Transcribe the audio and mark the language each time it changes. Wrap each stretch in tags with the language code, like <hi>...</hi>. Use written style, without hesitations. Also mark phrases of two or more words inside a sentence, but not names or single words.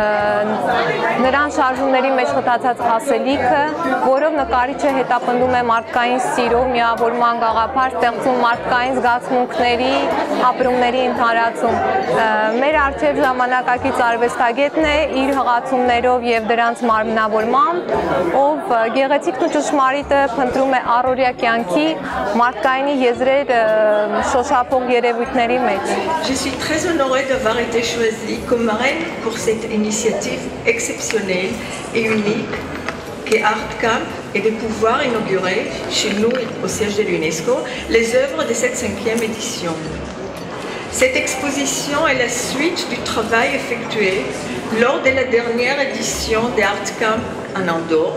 <hy>նրան շարժումների մեջ խտացած ասելիքը, որով նկարիչը հետապնդում է մարդկային սիրով միավորման գաղափար, ստեղծում մարդկային զգացմունքների, ապրումների ընդհանրացում։ Մեր առջև ժամանակակից արվեստագետն է իր հղացումներով եւ դրանց մարմնավորմամբ, ով գեղեցիկն ու ճշմարիտը փնտրում է առօրյա կյանքի մարդկայինի եզրեր շոշափող երևույթների մեջ։</hy> <fr>Je suis très honorée d'avoir été choisie comme marraine pour cette initiative exceptionnelle et unique qu'est ARCAM et de pouvoir inaugurer chez nous au siège de l'UNESCO les œuvres de cette 5e édition. Cette exposition est la suite du travail effectué lors de la dernière édition de ARCAM en Andorre.</fr>